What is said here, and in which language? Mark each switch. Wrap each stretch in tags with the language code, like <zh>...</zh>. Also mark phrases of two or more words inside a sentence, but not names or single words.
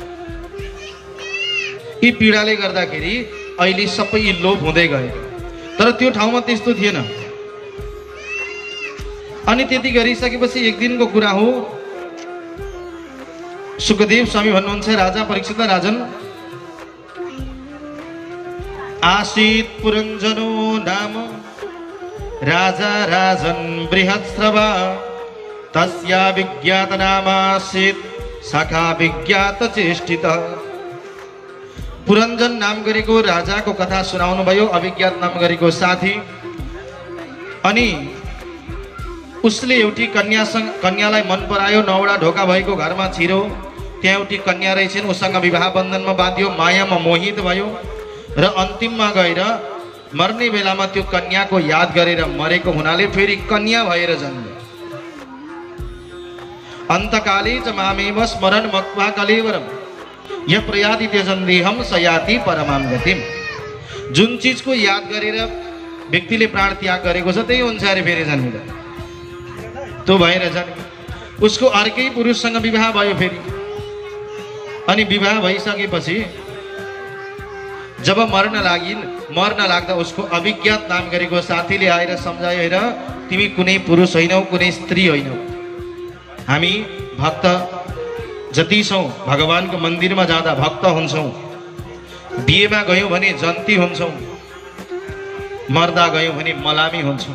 <ne>यी पीडाले गर्दाखेरि अहिले सबै लोप हुँदै गए, तर त्यो ठाउँमा त्यस्तो थिएन। अनि त्यति गरिसकेपछि एक दिनको कुरा हो, सुखदेव स्वामी भन्नुहुन्छ, राजा परीक्षित</ne> <sa>राजन आसीत पुरञ्जनो नाम राजा राजन बृहत्स्रवा, तस्या विज्ञात नामासीत सखा विज्ञात चेष्टित।</sa> <ne>पुरञ्जन नाम गरेको राजाको कथा सुनाउनु भयो, अविज्ञात नाम गरेको साथी। अनि उसले एउटी कन्यालाई मन परायो, 9वटा ढोका भएको घरमा छिरो, त्यहाँ एउटी कन्या रहेछन्, उसँग विवाह बन्धनमा बाँधियो, मायामा मोहित भयो र अन्तिममा गएर मर्ने बेलामा त्यो कन्याको याद गरेर मरेको हुनाले फेरि कन्या भएर जन्म्यो।</ne> <sa>अन्तकाले च मामेव स्मरन् मत्वा कलेवरम् य प्रयाति त्यजन देहम सयाति परमां गतिम्।</sa> <ne>जुन चीजको याद गरेर व्यक्तिले प्राण त्याग गरेको छ त्यही हुन्छ अरे फेरि जन्मिँदा, त्यो भएर जन्म्यो। उसको अर्कै पुरुषसँग विवाह भयो फेरि, अनि विवाह भइसकेपछि जब मर्न लाग्दा उसको अभिज्ञात नाम गरेको साथीले आएर सम्झायो, हेर तिमी कुनै पुरुष होइनौ, कुनै स्त्री होइनौ, हामी भक्त जति छौँ भगवानको मन्दिरमा जाँदा भक्त हुन्छौँ, बिहेमा गयौँ भने जन्ती हुन्छौँ, मर्दा गयौँ भने मलामी हुन्छौँ।</ne>